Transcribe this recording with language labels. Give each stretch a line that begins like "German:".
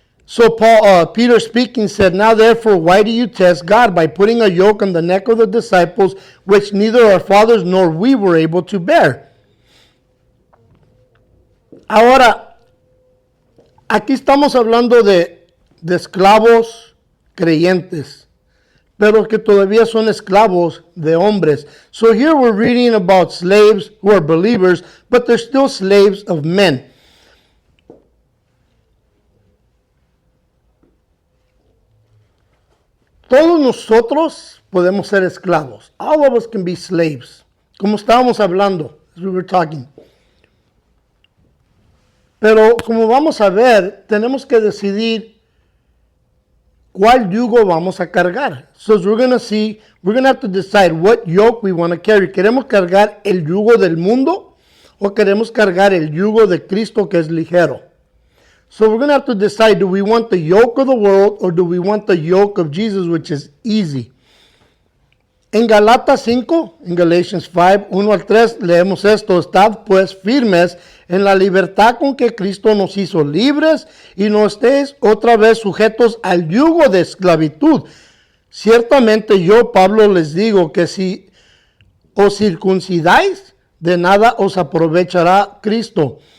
English: So Peter speaking said, now therefore, why do you test God by putting a yoke on the neck of the disciples, which neither our fathers nor we were able to bear?
Spanish: Ahora, aquí estamos hablando de esclavos creyentes, pero que todavía son esclavos de hombres.
English: So here we're reading about slaves who are believers, but they're still slaves of men.
Spanish: Todos nosotros podemos ser esclavos.
English: All of us can be slaves.
Spanish: Como estábamos hablando,
English: as we were talking.
Spanish: Pero como vamos a ver, tenemos que decidir cuál yugo vamos a cargar.
English: So we're going to see, we're going to have to decide what yoke we want to carry.
Spanish: ¿Queremos cargar el yugo del mundo o queremos cargar el yugo de Cristo que es ligero?
English: So we're going to have to decide, do we want the yoke of the world or do we want the yoke of Jesus, which is easy?
Spanish: En Galatas 5, en Galatians 5, 1 al 3, leemos esto: estad pues firmes en la libertad con que Cristo nos hizo libres y no estéis otra vez sujetos al yugo de esclavitud. Ciertamente yo, Pablo, les digo que si os circuncidáis, de nada os aprovechará Cristo.